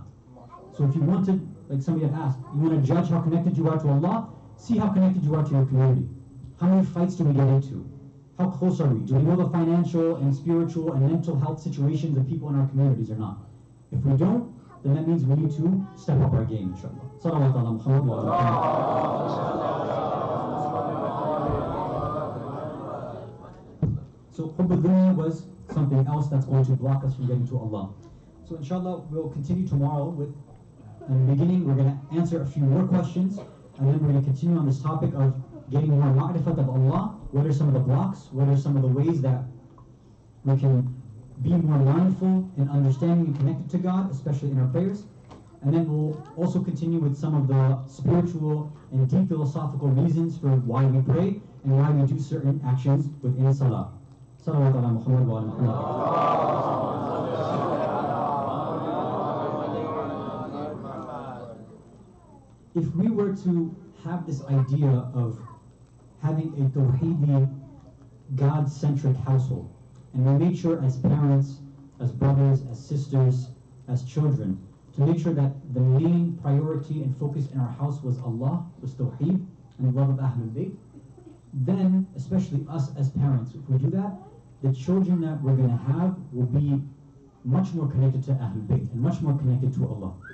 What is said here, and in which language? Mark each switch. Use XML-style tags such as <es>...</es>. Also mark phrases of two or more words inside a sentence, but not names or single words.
<en>So if you want to, like somebody had asked, you want to judge how connected you are to Allah, see how connected you are to your community. How many fights do we get into? How close are we? Do we know the financial and spiritual and mental health situations of people in our communities or not? If we don't, then that means we need to step up our game, inshallah.</en> <ar>صلوات على محمد وآل محمد.</ar> <en>So</en> <ar>حب الدنيا</ar> <en>was something else that's going to block us from getting to Allah. So inshallah, we'll continue tomorrow with, in the beginning, we're going to answer a few more questions, and then we're going to continue on this topic of getting more ma'rifat of Allah. What are some of the blocks? What are some of the ways that we can be more mindful and understanding and connected to God, especially in our prayers? And then we'll also continue with some of the spiritual and deep philosophical reasons for why we pray and why we do certain actions within Salah.</en> <ar>صلوات على محمد وآل محمد.</ar> <en>If we were to have this idea of having a Tawheedi, God-centric household, and we made sure as parents, as brothers, as sisters, as children, to make sure that the main priority and focus in our house was Allah, was Tawheed, and the love of</en> <ar>أهل البيت,</ar> <en>then, especially us as parents, if we do that, the children that we're going to have will be much more connected to</en> <ar>أهل البيت</ar> <en>and much more connected to Allah.</en>